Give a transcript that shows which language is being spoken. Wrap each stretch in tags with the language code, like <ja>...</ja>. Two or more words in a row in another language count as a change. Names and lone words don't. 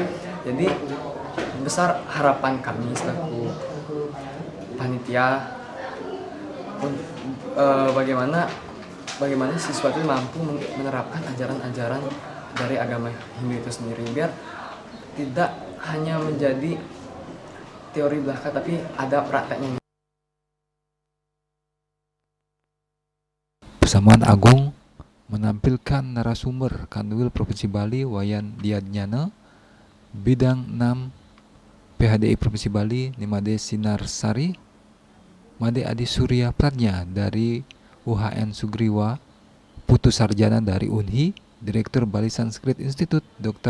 <id>Jadi besar harapan kami selaku panitia bagaimana siswa itu mampu menerapkan ajaran-ajaran dari agama Hindu itu sendiri, biar tidak hanya menjadi teori belaka tapi ada prakteknya. Persamuan Agung menampilkan narasumber Kanwil Provinsi Bali Wayan Diadnyana, Bidang 6 PHDI Provinsi Bali Nimade Sinarsari, Made Adi Surya Pradnya dari UHN Sugriwa, Putu Sarjana dari UNHI, Direktur Bali Sanskrit Institute Dr.</id>